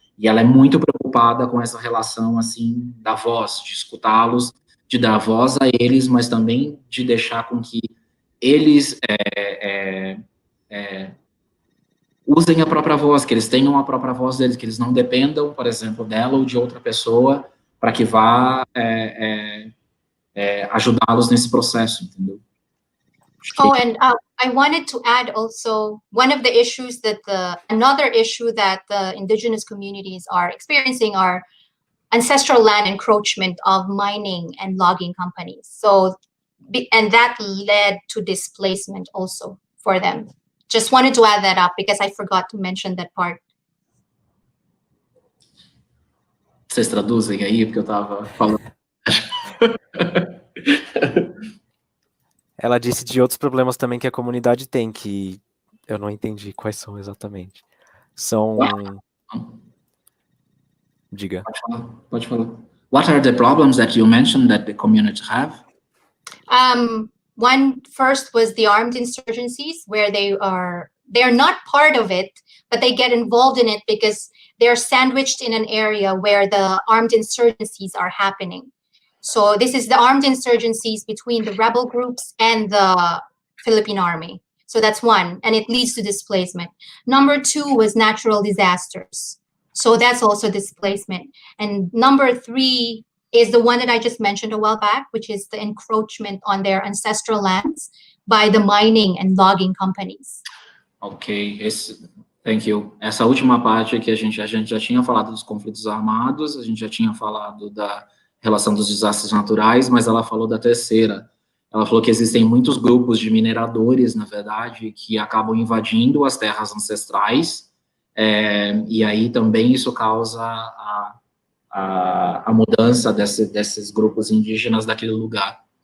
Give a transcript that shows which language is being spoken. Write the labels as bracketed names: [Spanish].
[Portuguese] E ela é muito preocupada com essa relação, assim, da voz, de escutá-los, de dar voz a eles, mas também de deixar com que eles usem a própria voz, que eles tenham a própria voz deles, que eles não dependam, por exemplo, dela ou de outra pessoa para que vá ajudá-los nesse processo, entendeu? [English] Oh, and I wanted to add also another issue that the indigenous communities are experiencing are ancestral land encroachment of mining and logging companies. So, and that led to displacement also for them. Just wanted to add that up because I forgot to mention that part. [Portuguese] Vocês traduzem aí, porque eu estava falando. Ela disse de outros problemas também que a comunidade tem, que eu não entendi quais são exatamente. São... Diga. Pode falar. [English] What are the problems that you mentioned that the community have? One first was the armed insurgencies, where they are not part of it, but they get involved in it because they're sandwiched in an area where the armed insurgencies are happening. So this is the armed insurgencies between the rebel groups and the Philippine army. So that's one, and it leads to displacement. Number two was natural disasters. So that's also displacement. And number three is the one that I just mentioned a while back, which is the encroachment on their ancestral lands by the mining and logging companies. Ok, thank you. [Portuguese] Essa última parte aqui, a gente já tinha falado dos conflitos armados, a gente já tinha falado da relação dos desastres naturais, mas ela falou da terceira. Ela falou que existem muitos grupos de mineradores, na verdade, que acabam invadindo as terras ancestrais, e aí também isso causa a mudança desses grupos indígenas daquele lugar.